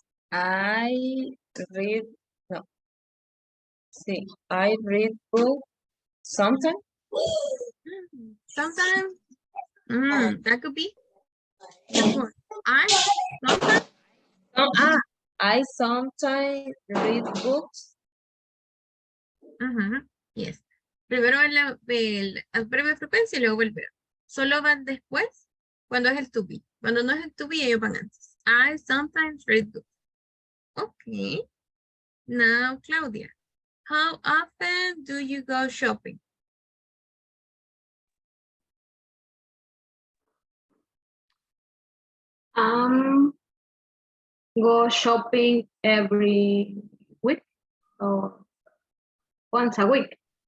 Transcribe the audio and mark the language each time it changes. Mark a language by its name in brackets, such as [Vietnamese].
[English] I read, no, see, I read book sometimes. Sometimes, that could be before. I sometimes, No, I sometimes read books. yes. [Spanish] Primero el adverbio de frecuencia y luego el verbo. Solo van después cuando es el to be. Cuando no es el to be, ellos van antes. [English] I sometimes read books. Okay. Now, Claudia, how often do you go shopping? Go shopping every week or once a week.